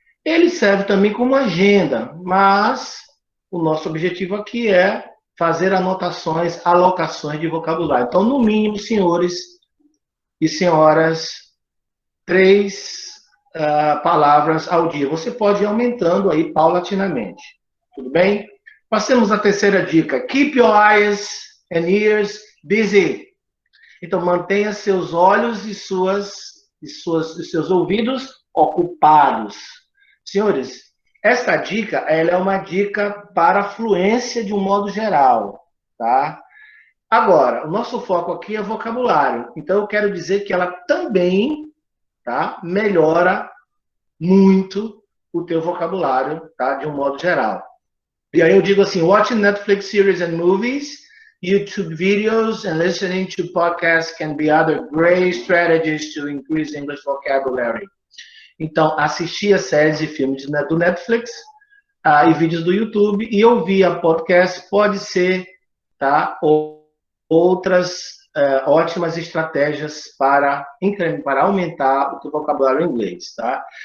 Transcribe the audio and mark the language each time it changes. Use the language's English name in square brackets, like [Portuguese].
[Portuguese] Ele serve também como agenda, mas o nosso objetivo aqui é fazer anotações, alocações de vocabulário. Então, no mínimo, senhores e senhoras, 3 palavras ao dia. Você pode ir aumentando aí paulatinamente. Tudo bem? Passemos à terceira dica. [English] Keep your eyes and ears busy. [Portuguese] Então, mantenha seus olhos e seus ouvidos ocupados. Senhores, esta dica ela é uma dica para fluência de um modo geral, tá? Agora, o nosso foco aqui é vocabulário. Então, eu quero dizer que ela também, tá, melhora muito o teu vocabulário, tá? De um modo geral. E aí eu digo assim, [English] watching Netflix series and movies, YouTube videos and listening to podcasts can be other great strategies to increase English vocabulary. [Portuguese] Então, assistir a séries e filmes do Netflix e vídeos do YouTube e ouvir a podcast pode ser, tá? Outras ótimas estratégias para aumentar o teu vocabulário em inglês, tá?